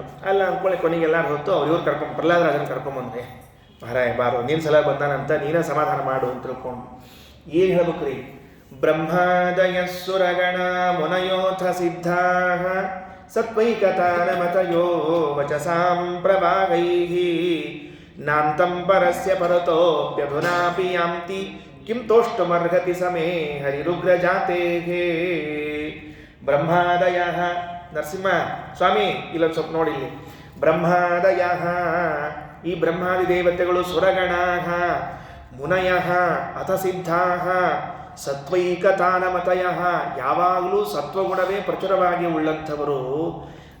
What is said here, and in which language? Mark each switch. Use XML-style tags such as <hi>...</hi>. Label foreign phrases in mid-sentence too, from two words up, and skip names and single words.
<kn>ಅಲ್ಲ ಅಂದ್ಕೊಳ್ಳಿ ಕೊನೆಗೆ ಎಲ್ಲರೂ ಹೊತ್ತು ಅವ್ರು ಪ್ರಹ್ಲಾದರಾಜನ ಕರ್ಕೊಂಬಂದ್ರೆ, ಮಹಾರಾಯ ಬಾರೋ ನೀನು ಸಲ ಬಂದಾನಂತ ನೀನೇ ಸಮಾಧಾನ ಮಾಡು ಅಂತ ತಿಳ್ಕೊಂಡು ಏನು ಹೇಳ್ಬೇಕ್ರಿ?</kn> <sa>ಬ್ರಹ್ಮಾದಯ ಸುರಗಣ ಮುನಯೋಥ ಸಿದ್ಧಾ ಸತ್ವೈಕತಾನಮತಯೋ ವಚಸಾಂ ಪ್ರಭಾಗೈಃ ನಾಂತಂ ಪರಸ್ಯ ಪರತೋಪ್ಯಧುನಾಪಿ ಯಾಂತಿ ಕಿಂ ತೋಷ್ಟುಮರ್ಹತಿ ಸಮೇ ಹರಿರುಗ್ರಜಾತೇಃ.</sa> <kn>ಬ್ರಹ್ಮಾದಯ ನರಸಿಂಹ ಸ್ವಾಮಿ ಇಲ್ಲೊಂದು ಸ್ವಲ್ಪ ನೋಡಿಲ್ಲಿ. ಬ್ರಹ್ಮಾದಯ ಈ ಬ್ರಹ್ಮಾದಿ ದೇವತೆಗಳು,</kn> <sa>ಸುರಗಣಾಃ ಮುನಯಃ ಅಥ ಸಿದ್ಧಾಃ ಸತ್ವೈಕತಾನಮತಯಃ</sa> <kn>ಯಾವಾಗಲೂ ಸತ್ವಗುಣವೇ ಪ್ರಚುರವಾಗಿ ಉಳ್ಳಂಥವರು.</kn>